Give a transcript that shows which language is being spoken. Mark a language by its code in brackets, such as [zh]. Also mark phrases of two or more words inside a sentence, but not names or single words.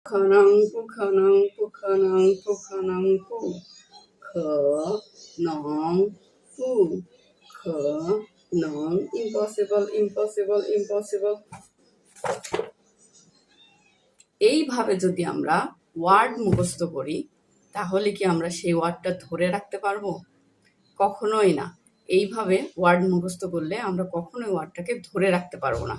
[zh] 可能不可能不可能不可能 [bn] 不可能不可能 [en] impossible impossible impossible [bn] এইভাবে যদি আমরা ওয়ার্ড মুখস্থ করি তাহলে কি আমরা সেই ওয়ার্ডটা ধরে রাখতে পারবো? কখনোই না। এইভাবে ওয়ার্ড মুখস্থ করলে আমরা কখনোই ওয়ার্ডটাকে ধরে রাখতে পারবো না।